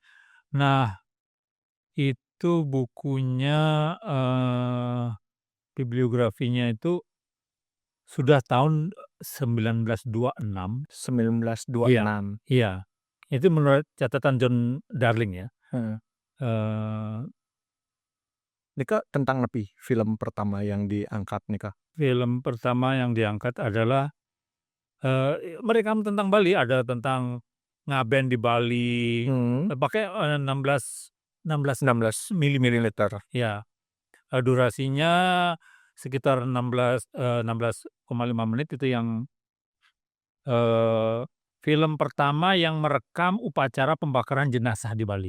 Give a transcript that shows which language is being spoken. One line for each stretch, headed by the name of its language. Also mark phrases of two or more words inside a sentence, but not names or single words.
Indonesian: Nah, itu bukunya, bibliografinya itu sudah tahun 1926. 1926. Iya iya. Itu menurut catatan John Darling ya. Heeh. Eee, Nika tentang nepi film pertama yang diangkat nika? Film pertama yang diangkat adalah, merekam tentang Bali, ada tentang ngaben di Bali, Mhm. pakai, 16 16 milimeter. mililiter. Ya, durasinya sekitar 16,5 menit itu yang, eee, film pertama yang merekam upacara pembakaran jenazah di Bali.